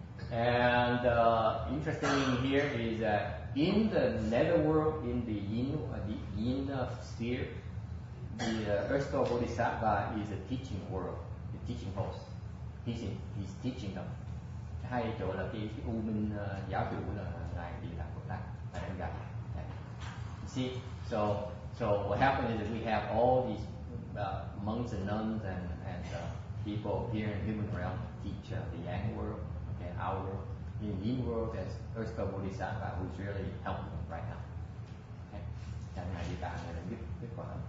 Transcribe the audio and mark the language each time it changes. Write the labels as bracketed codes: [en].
[en] And interesting here is that in the netherworld, in the yin sphere, the Earth Store Bodhisattva is a teaching world, the teaching host. He's teaching them. [vi] Hai chỗ là cái U Minh giáo chủ là ngài Địa Tạng Bồ Tát là đang dạy. [en] You see, so what happens is that we have all these monks and nuns and people here in human realm teach the Yang world, okay, our world. In the Yin world, there's Earth Store Bodhisattva who's really helping them right now. Okay, and [vi] ngài Địa Tạng là biết quả.